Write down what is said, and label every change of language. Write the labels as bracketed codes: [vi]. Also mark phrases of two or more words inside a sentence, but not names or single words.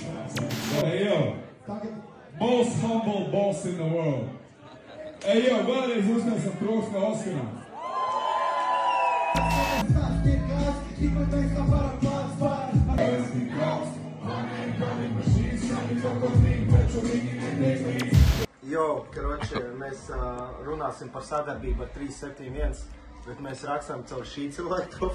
[en] Hey, yo! Most humble boss in the world. [lv] Hey, yo, vēlreiz uztaisam troksni Oskarā. Jo, karoči, mēs runāsim par sadarbību ar 371, bet mēs rakstām caur šī cilvēku.